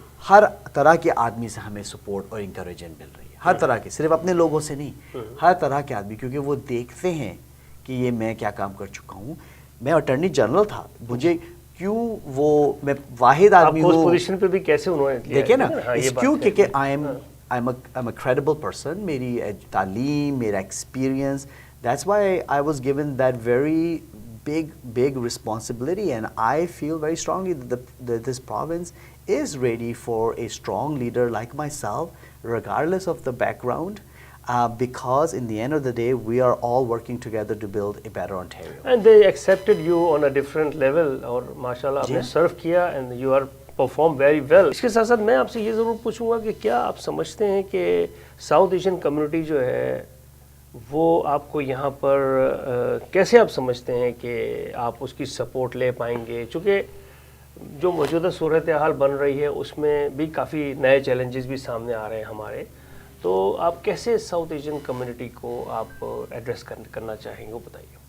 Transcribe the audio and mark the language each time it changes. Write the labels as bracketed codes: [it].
[ur] ہر طرح کے آدمی سے ہمیں سپورٹ اور انکریجمنٹ مل رہی ہے, ہر طرح کے, صرف اپنے لوگوں سے نہیں, ہر طرح کے آدمی, کیونکہ وہ دیکھتے ہیں کہ یہ میں کیا کام کر چکا ہوں. میں اٹارنی جنرل تھا, مجھے کیوں وہ, میں واحد آدمی ہوں, پوزیشن پہ بھی کیسے انہوں نے دیکھیں نا, اس کیوں کہ [en] I am a credible person, میری تعلیم, میرا experience, that's why I was given that very big responsibility, and I feel very strongly that this province is ready for a strong leader like myself, regardless of the background, because in the end of the day we are all working together to build a better Ontario. And they accepted you on a different level, [ur] اور ماشاءاللہ آپ نے سرو کیا, [en] and you are perform very well. [ur] اس کے ساتھ ساتھ میں آپ سے یہ ضرور پوچھوں گا کہ کیا آپ سمجھتے ہیں کہ ساؤتھ ایشین کمیونٹی جو ہے وہ آپ کو یہاں پر کیسے آپ سمجھتے ہیں کہ آپ اس کی سپورٹ لے پائیں گے, چونکہ جو موجودہ صورتحال بن رہی ہے اس میں بھی کافی نئے چیلنجز بھی سامنے آ رہے ہیں ہمارے, تو آپ کیسے ساؤتھ ایشین کمیونٹی کو آپ ایڈریس کرنا چاہیں گے, وہ بتائیے.